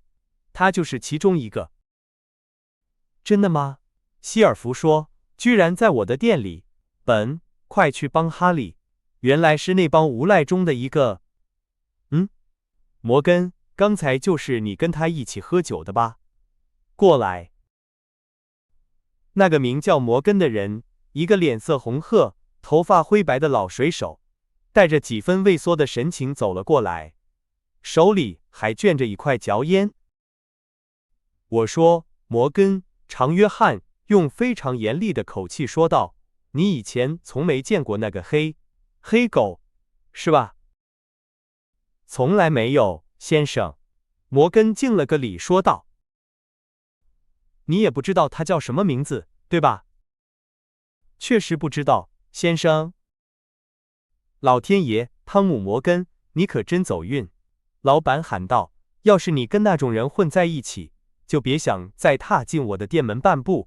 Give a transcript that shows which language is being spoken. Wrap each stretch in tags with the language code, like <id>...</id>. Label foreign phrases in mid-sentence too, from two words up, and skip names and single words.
<zh>他就是其中一個。”真的嗎？希爾弗說，居然在我的店裡。本，快去幫哈利，原來是那幫无賴中的一個。摩根，剛才就是你跟他一起喝酒的吧？過來。那個名叫摩根的人，一個臉色紅褐、頭髮灰白的老水手， 帶着幾分畏縮的神情走了過來，手裡還捲着一塊嚼煙。我說：“摩根，常約翰用非常嚴厲的口氣說道，你以前從沒見過那個黑狗，是吧？”“從來沒有，先生。” 摩根敬了個禮說道。“你也不知道他叫什麼名字，對吧？”“確實不知道，先生。”“老天爺，湯姆·摩根，你可真走運！” 老闆喊道，“要是你跟那種人混在一起，就別想再踏進我的店門半步。</zh>